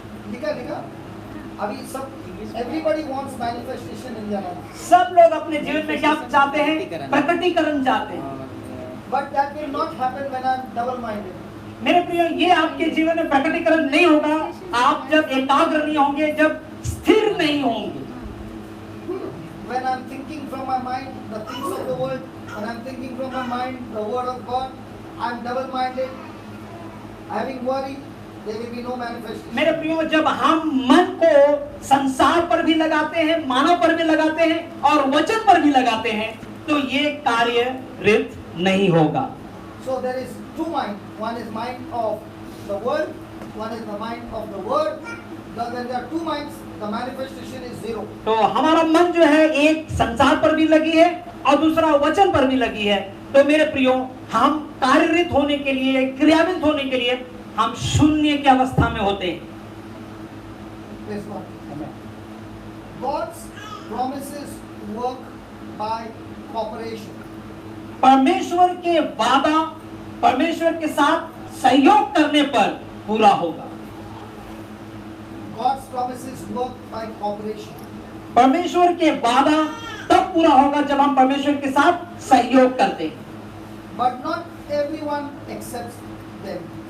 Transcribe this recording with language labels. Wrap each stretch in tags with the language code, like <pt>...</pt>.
<hi>लिखा अभी सब</hi> <en>everybody wants manifestation in their life.</en> <hi>सब लोग अपने जीवन में क्या चाहते हैं? प्रकटीकरण चाहते हैं।</hi> <en>But that will not happen when I'm double-minded.</en> <hi>मेरे प्रियो, ये आपके जीवन में प्रकटीकरण नहीं होगा आप जब एकाग्र नहीं होंगे, जब स्थिर नहीं होंगे।</hi> <en>When I'm thinking from my mind the things of the world, when I'm thinking from my mind the word of God, I'm double-minded, having worry, there will be no manifestation.</en> <hi>मेरे प्रियो, जब हम मन को संसार पर भी लगाते हैं, मानव पर भी लगाते हैं और वचन पर भी लगाते हैं, तो ये कार्य रित नहीं होगा।</hi> <en>So there is two minds. One is mind of the world, one is the mind of the word. When there are two minds, the manifestation is zero.</en> <hi>तो हमारा मन जो है एक संसार पर भी लगी है और दूसरा वचन पर भी लगी है। तो मेरे प्रियो, हम कार्यरत होने के लिए, क्रियान्वित होने के लिए हम शून्य की अवस्था में होते हैं।</hi> <en>Praise God. God's promises work by cooperation.</en> <hi>परमेश्वर के वादा परमेश्वर के साथ सहयोग करने पर पूरा होगा।</hi> <en>God's promises work by cooperation.</en> <hi>परमेश्वर के वादा तब पूरा होगा जब हम परमेश्वर के साथ सहयोग करते हैं।</hi> <en>But not everyone accepts them.</en>